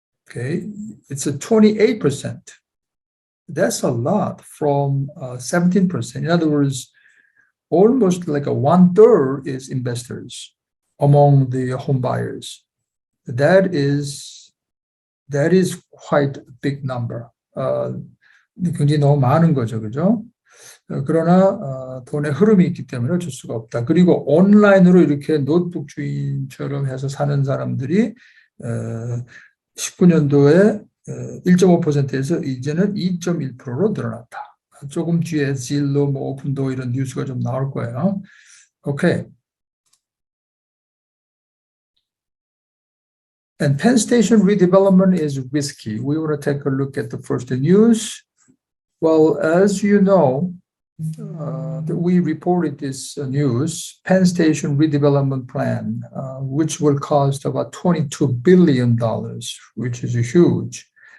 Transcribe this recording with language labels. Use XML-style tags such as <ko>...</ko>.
<en>Okay, it's a 28%. That's a lot from 17%. In other words, almost like a 1/3 is investors among the home buyers. That is quite a big number.</en> <ko>굉장히 너무 많은 거죠, 그죠? 그러나 돈의 흐름이 있기 때문에 어쩔 수가 없다. 그리고 온라인으로 이렇게 노트북 주인처럼 해서 사는 사람들이 19년도에 1.5%에서 이제는 2.1%로 늘어났다. 조금 뒤에 질로, 뭐 오픈도 이런 뉴스가 좀 나올 거예요.</ko> <en>오케이. And 펜스테이션 redevelopment is risky. We want to take a look at the first news. Well, as you know, we reported this news, 펜스테이션 redevelopment plan, which will cost about $22 billion, which is huge.</en>